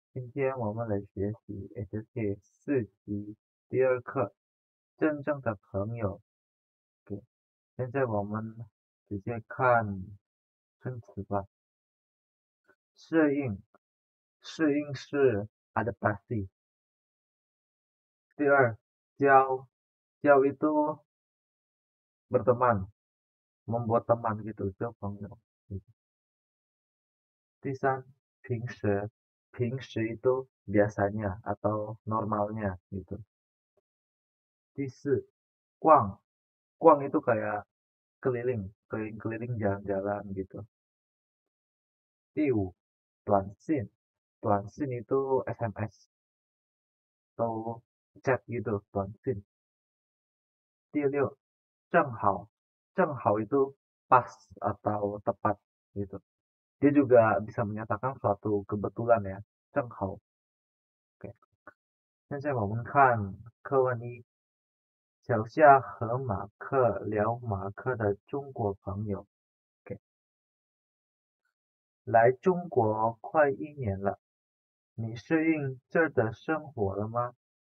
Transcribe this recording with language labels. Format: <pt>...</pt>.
<zh>今天我们来学习 HSK 4级第二课真正的朋友。 OK，现在我们直接看生词吧。适应，适应是 adaptasi。第二，交，交</zh> <id>itu berteman, membuat teman gitu, itu 朋友。</id> <zh>第三，平时，平时</zh> <id>itu biasanya atau normalnya gitu.</id> <zh>第四，逛，逛</zh> <id>itu kayak keliling, keliling-keliling jalan-jalan gitu.</id> <zh>第五，短信，短信</zh> <id>itu SMS atau chat gitu, 短信。</id> <zh>第六，正好，正好</zh> <id>itu pas atau tepat gitu. Dia juga bisa menyatakan suatu kebetulan ya, 正好。</id> <zh>OK，现在我们看课文一，小夏和马克聊马克的中国朋友。 OK，来中国快1年了，你适应这儿的生活了吗？</zh>